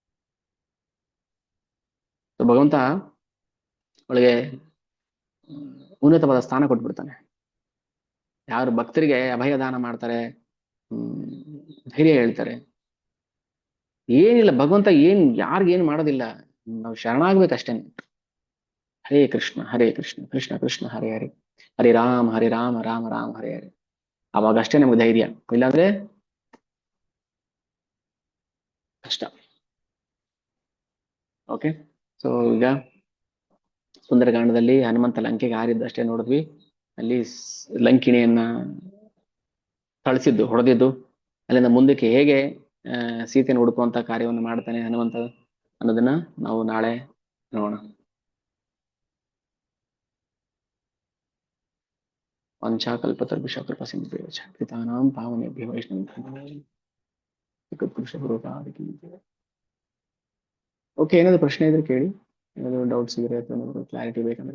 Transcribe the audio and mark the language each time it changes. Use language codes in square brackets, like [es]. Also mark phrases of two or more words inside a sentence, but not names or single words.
[kn] ಭಗವಂತ ಅವಳಿಗೆ ಉನ್ನತವಾದ ಸ್ಥಾನ ಕೊಟ್ಬಿಡ್ತಾನೆ. ಯಾರು ಭಕ್ತರಿಗೆ ಅಭಯ ದಾನ ಮಾಡ್ತಾರೆ, ಧೈರ್ಯ ಹೇಳ್ತಾರೆ, ಏನಿಲ್ಲ ಭಗವಂತ ಯಾರಿಗೇನ್ ಮಾಡೋದಿಲ್ಲ, ನಾವು ಶರಣಾಗ್ಬೇಕಷ್ಟೇನೆ. [sa] ಹರೇ ಕೃಷ್ಣ ಕೃಷ್ಣ ಕೃಷ್ಣ ಹರೇ ಹರೇ, ಹರೇ ರಾಮ ರಾಮ ರಾಮ ಹರೇ ಹರೇ. [kn] ಅವಾಗ ಅಷ್ಟೇ ನಮ್ಗೆ ಧೈರ್ಯ, ಇಲ್ಲಾಂದ್ರೆ ಕಷ್ಟ. ಓಕೆ, ಸೊ ಈಗ ಸುಂದರಕಾಂಡದಲ್ಲಿ ಹನುಮಂತ ಲಂಕೆಗೆ ಹಾರಿದ್ದಷ್ಟೇ ನೋಡಿದ್ವಿ. ಅಲ್ಲಿ ಲಂಕಿಣಿಯನ್ನ ಕಳಿಸಿದ್ದು, ಹೊಡೆದಿದ್ದು, ಅಲ್ಲಿಂದ ಮುಂದಕ್ಕೆ ಹೇಗೆ ಸೀತೆಯನ್ನು ಹುಡುಕುವಂತ ಕಾರ್ಯವನ್ನು ಮಾಡ್ತಾನೆ ಹನುಮಂತ ಅನ್ನೋದನ್ನ ನಾವು ನಾಳೆ ನೋಡೋಣ. [sa] ವಂಚಾಕಲ್ಪತರುಭ್ಯಶ್ಚ ಕೃಪಾ ಸಿಂಧುಭ್ಯಶ್ಚ ಪತಿತಾನಾಂ ಪಾವನೇಭ್ಯೋ ವೈಷ್ಣವೇಭ್ಯೋ. [kn] ಓಕೆ, ಏನಾದ್ರು ಪ್ರಶ್ನೆ ಇದ್ರೆ ಕೇಳಿ, ಏನಾದ್ರು ಡೌಟ್ಸ್ ಇದ್ರೆ ಅಥವಾ ಕ್ಲಾರಿಟಿ ಬೇಕಂದ್ರೆ.